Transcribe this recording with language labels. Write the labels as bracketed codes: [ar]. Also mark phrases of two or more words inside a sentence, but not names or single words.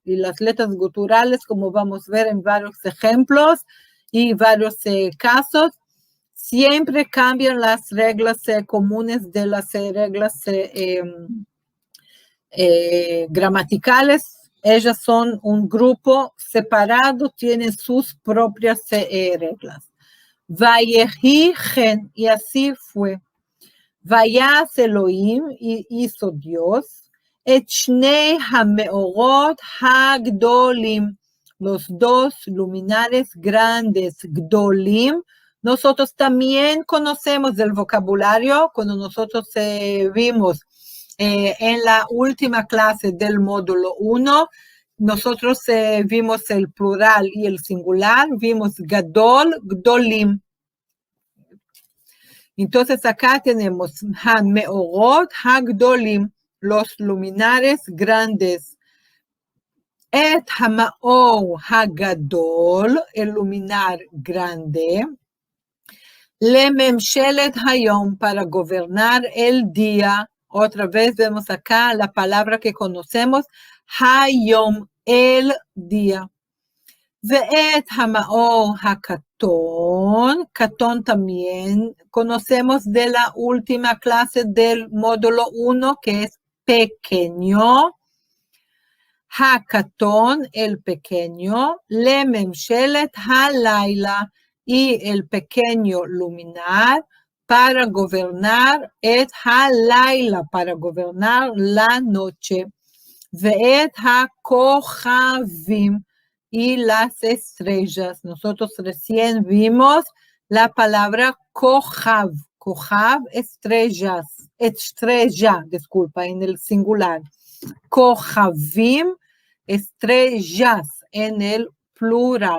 [es] Y las letras guturales, como vamos a ver en varios ejemplos y varios casos, siempre cambian las reglas comunes de las reglas gramaticales. Ellas son un grupo separado, tienen sus propias reglas. [he] ויהי כן, [es] y así fue. [he] ויעש אלהים, [es] y hizo Dios, [he] את שני המאורות הגדולים, [es] los dos luminares grandes, gdolim. Nosotros también conocemos del vocabulario cuando nosotros vimos en la última clase del módulo 1, nosotros vimos el plural y el singular, vimos gadol, gdolim. Entonces acá tenemos [he] המאורות הגדולים, [es] los luminares grandes. [he] את המאור הגדול, [es] el luminar grande, [he] לממשלת היום, [es] para gobernar el día. Otra vez vemos acá la palabra que conocemos, hayom, el día. [he] ואת המאור הקטון, [es] קטון también conocemos de la última clase del módulo 1, que es pequeño. הקטון, el pequeño, [he] לממשלת הלילה, [es] y el pequeño luminar, para gobernar [he] את הלילה, [es] para gobernar la noche. [he] ואת הכוכבים, [es] y las estrellas. Nosotros recién vimos la palabra [he] כוכב כוכב, [es] estrellas, estrella, disculpa, en el singular. Kohavim, estrellas, en el plural.